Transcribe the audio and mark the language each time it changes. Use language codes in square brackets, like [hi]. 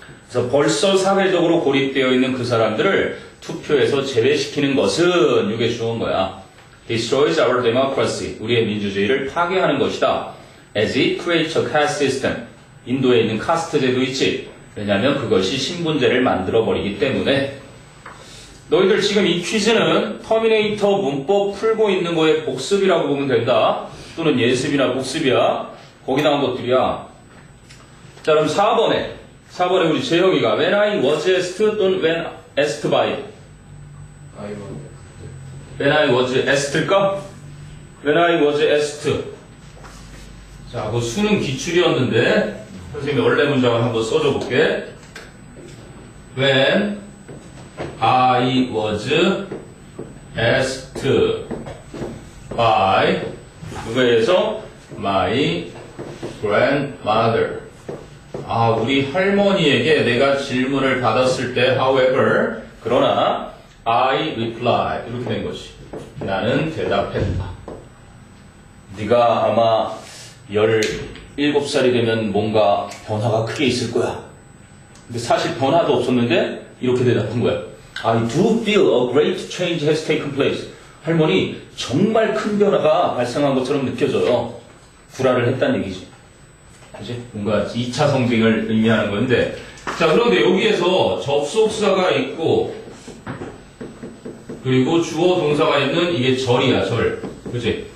[ko] 그래서 벌써 사회적으로 고립되어 있는 그 사람들을 투표에서 제외시키는 것은 이게 주어인 거야. [en] destroys our democracy [ko] 우리의 민주주의를 파괴하는 것이다. [en] as it creates a caste system [ko] 인도에 있는 카스트제도 있지. 왜냐하면 그것이 신분제를 만들어버리기 때문에. 너희들 지금 이 퀴즈는 터미네이터 문법 풀고 있는 거에 복습이라고 보면 된다. 또는 예습이나 복습이야. 거기 나온 것들이야. 자, 그럼 4번에 우리 재영이가 [en] when I was asked [ko] 또는 [en] when asked by when I was asked [ko] 일까? [en] when I was asked. [ko] 자, 그 수는 기출이었는데 선생님이 원래 문장을 한번 써줘 볼게. [en] When I was asked by [ko] 누구에 의해서? [en] My grandmother. [ko] 우리 할머니에게 내가 질문을 받았을 때 however 그러나 [en] I replied [ko] 이렇게 된 것이 나는 대답했다. 네가 아마 17살이 되면 뭔가 변화가 크게 있을 거야. 근데 사실 변화도 없었는데 이렇게 대답한 거야. [en] I do feel a great change has taken place. [ko] 할머니, 정말 큰 변화가 발생한 것처럼 느껴져요. 구라를 했다는 얘기지. 그치? 뭔가 2차 성징을 의미하는 건데. 자, 그런데 여기에서 접속사가 있고, 그리고 주어 동사가 있는 이게 절이야, 절. 그치?